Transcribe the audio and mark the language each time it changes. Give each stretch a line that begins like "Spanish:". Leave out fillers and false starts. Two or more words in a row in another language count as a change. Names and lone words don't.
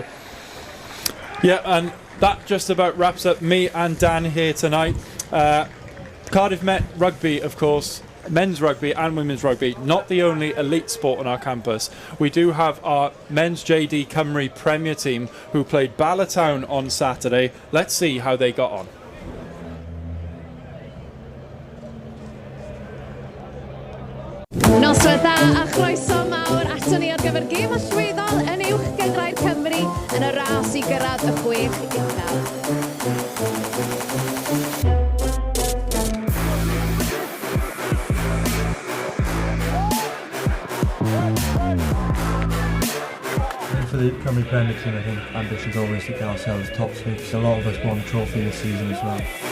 English: Yeah, and that just about wraps up me and Dan here tonight. Cardiff Met Rugby, of course, men's rugby and women's rugby, not the only elite sport on our campus. We do have our men's JD Cymru Premier team who played Ballatown on Saturday. Let's see how they got on.
Welsh: Noswaith dda a chroeso mawr ato ni ar gyfer gêm allweddol yn uwch Gengrair Cymru yn y ras i gyrraedd y 6 uchaf.
English: For the Cymru Premier team, I think ambition's always to get ourselves top 6. A lot of us won a trophy this season as well.